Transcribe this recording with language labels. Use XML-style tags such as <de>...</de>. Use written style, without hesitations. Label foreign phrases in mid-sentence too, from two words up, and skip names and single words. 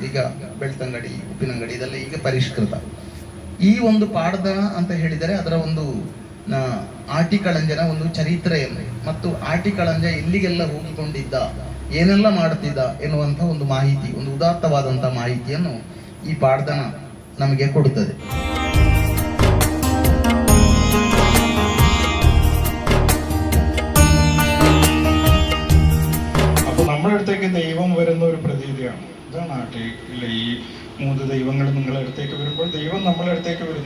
<kn>ಈಗ ಬೆಳ್ತಂಗಡಿ ಉಪ್ಪಿನಂಗಡಿ ಇದೆಲ್ಲ ಈಗ ಪರಿಷ್ಕೃತ. ಈ ಒಂದು ಪಾಡ್ದನ ಅಂತ ಹೇಳಿದರೆ ಅದರ ಒಂದು ಆಟಿಕಳಂಜನ ಒಂದು ಚರಿತ್ರೆಯನ್ನು ಮತ್ತು ಆಟಿಕಳಂಜ ಎಲ್ಲಿಗೆಲ್ಲ ಹೋಗಿಕೊಂಡಿದ್ದ, ಏನೆಲ್ಲ ಮಾಡುತ್ತಿದ್ದ ಎನ್ನುವಂಥ ಒಂದು ಮಾಹಿತಿ, ಒಂದು ಉದಾತ್ತವಾದಂತಹ ಮಾಹಿತಿಯನ್ನು ಈ ಪಾಡ್ದನ ನಮಗೆ ಕೊಡುತ್ತದೆ.</kn> <ml>നമ്മുടെ അടുത്തേക്ക് ദൈവം വരുന്ന ഒരു പ്രതീതിയാണ്. ഇതാണ് നാട്ടിൽ ഈ 3 ദൈവങ്ങൾ നിങ്ങളുടെ അടുത്തേക്ക് വരുമ്പോൾ ദൈവം നമ്മളെ അടുത്തേക്ക് വരുന്നു.</ml>